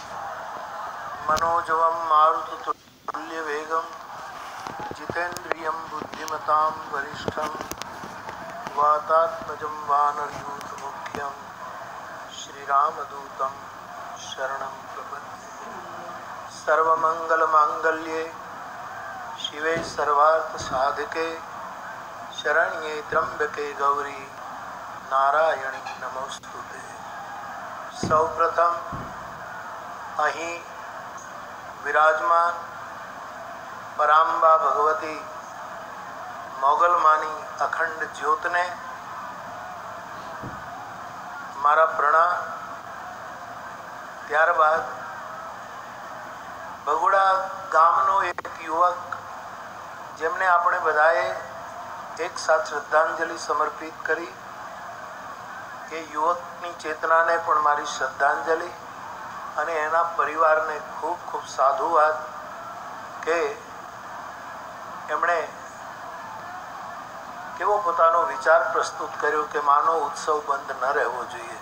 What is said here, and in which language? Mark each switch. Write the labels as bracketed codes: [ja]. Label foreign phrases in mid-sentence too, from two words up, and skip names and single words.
[sa] मनोजवं मारुततुल्यवेगं जितेन्द्रियं बुद्धिमतां वरिष्ठं वातात्मजं वानरयूथमुख्यं श्रीरामदूतं शरणं प्रपद्ये। सर्वमंगलमांगल्ये शिवे सर्वार्थसाधिके शरण्ये त्र्यंबके गौरी नारायणी नमोस्तुते। [gu] सौप्रथम અહીં વિરાજમાન પરાંબા ભગવતી મોગલમાની અખંડ જ્યોતને મારા પ્રણામ। ત્યારબાદ ભગોડા ગામનો એક યુવક જેમને આપણે બધાએ એક સાથ શ્રદ્ધાંજલિ સમર્પિત કરી, એ યુવકની ચેતનાને પણ મારી શ્રદ્ધાંજલિ અને એના પરિવારને ખૂબ ખૂબ સાધુવાદ કે એમણે કેવો પોતાનો વિચાર પ્રસ્તુત કર્યો કે માનો ઉત્સવ બંધ ન રહેવો જોઈએ।